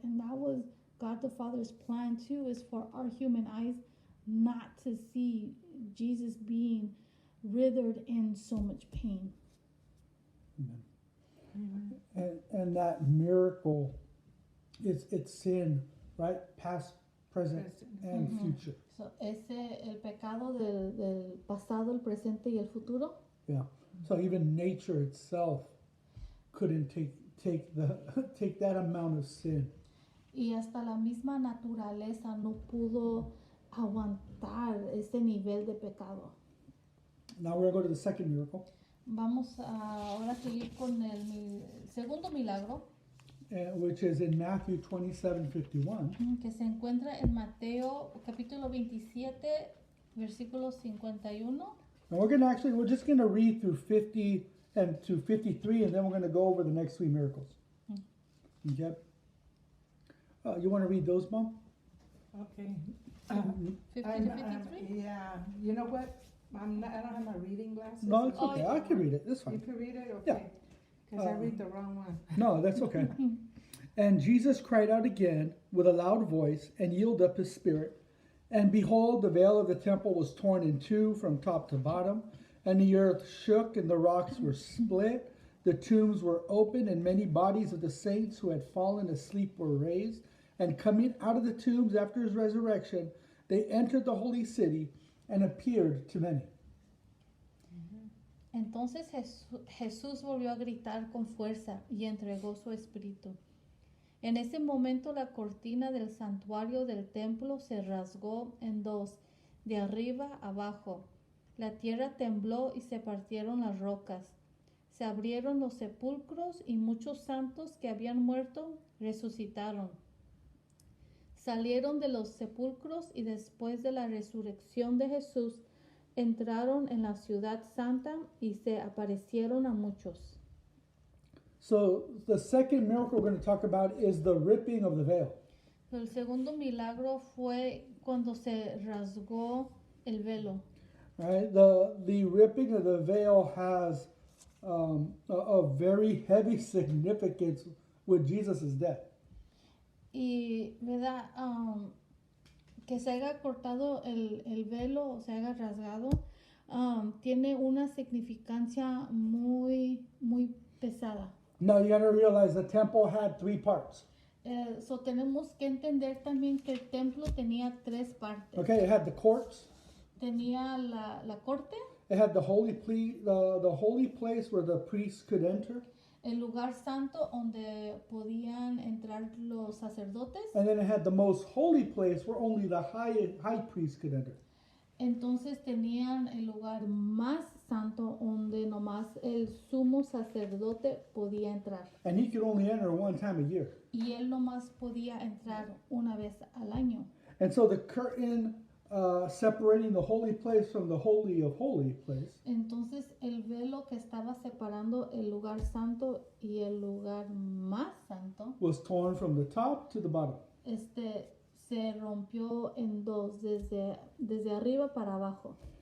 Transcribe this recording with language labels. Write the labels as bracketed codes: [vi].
[en] And that was God the Father's plan too, is for our human eyes not to see Jesus being writhed in so much pain. Amen. And that miracle, it's sin, right? Past, present, and future. [es] So, el pecado del pasado, el presente y el futuro. Yeah. [en] So even nature itself couldn't take that amount of sin. [es] Y hasta la misma naturaleza no pudo aguantar ese nivel de pecado. [en] Now we're going to go to the second miracle. [es] Vamos ahora a seguir con el segundo milagro, [en] Which is in Matthew 27:51. [es] que se encuentra en Mateo capítulo 27, versículo 51. [en] And we're just going to read through 50 and to 53, and then we're going to go over the next 3 miracles. Okay. You want to read those, Mom? Okay. 50 to 53? Yeah. You know what? I don't have my reading glasses. No, it's okay. I can read it. That's You fine. can read it? Yeah. Okay. Because I read the wrong one. No, that's okay. And Jesus cried out again with a loud voice and yielded up his spirit. And behold, the veil of the temple was torn in two from top to bottom, and the earth shook and the rocks were split. The tombs were opened, and many bodies of the saints who had fallen asleep were raised. And coming out of the tombs after his resurrection, they entered the holy city and appeared to many. [es] Entonces Jesús volvió a gritar con fuerza y entregó su espíritu. En ese momento la cortina del santuario del templo se rasgó en dos, de arriba abajo. La tierra tembló y se partieron las rocas. Se abrieron los sepulcros y muchos santos que habían muerto resucitaron. Salieron de los sepulcros y después de la resurrección de Jesús entraron en la ciudad santa y se aparecieron a muchos. [en] So the second miracle we're going to talk about is the ripping of the veil. [es] El segundo milagro fue cuando se rasgó el velo. [en] Right? The ripping of the veil has a very heavy significance with Jesus' death. [es] Y, ¿verdad? Que se haya cortado el velo o se haya rasgado, tiene una significancia muy, muy pesada. [en] Now you got to realize the temple had 3 parts. [es] So tenemos que entender también que el templo tenía 3 partes. [en] Okay, it had the courts, [es] Tenía la corte, [en] it had the holy place where the priests could enter, [es] el lugar santo donde podían entrar los sacerdotes. [en] and then it had the most holy place where only the high priest could enter. [es] Entonces tenían el lugar más santo donde nomás el sumo sacerdote podía entrar. [en] And he could only enter one time a year. [es] Y él nomás podía entrar una vez al año. [en] And so the curtain separating the holy place from the holy of holy place [es] Entonces el velo que estaba separando el lugar santo y el lugar más santo, [en] was torn from the top to the bottom. [es] se rompió en dos, desde arriba para abajo.